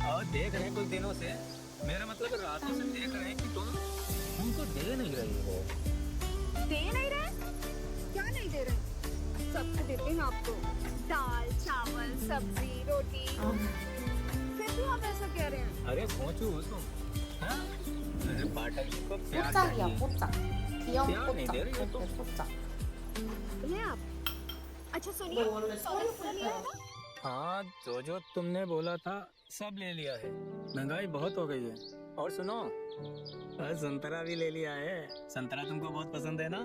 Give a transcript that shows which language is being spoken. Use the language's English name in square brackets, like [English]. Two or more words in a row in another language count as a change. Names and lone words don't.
[Hindi] देख रहे हैं कुछ दिनों से, मेरा मतलब रातों से देख रहे हैं कि तुम हमको दे नहीं रही हो। दे नहीं रहे? क्या नहीं दे रहे? सब तो देते हैं आपको, दाल चावल सब्जी रोटी, फिर भी आप ऐसा कह रहे हैं। अरे सोचो तुम, हाँ? अरे पाठक जी को प्यार [Korean] 뽀짝이야, [Hindi] चाहिए। [Korean] 뽀짝. 귀여운 [Hindi] प्यार नहीं दे रही हो [Korean] 뽀짝. [Hindi] तुम। [Korean] 뽀짝. [Hindi] ले आप। अच्छा सुनिए, वो वाला सॉरी पूरा लिया है ना? हाँ, जो तुमने बोला था सब ले लिया है। महंगाई बहुत हो गई है। और सुनो, संतरा भी ले लिया है। संतरा तुमको बहुत पसंद है ना?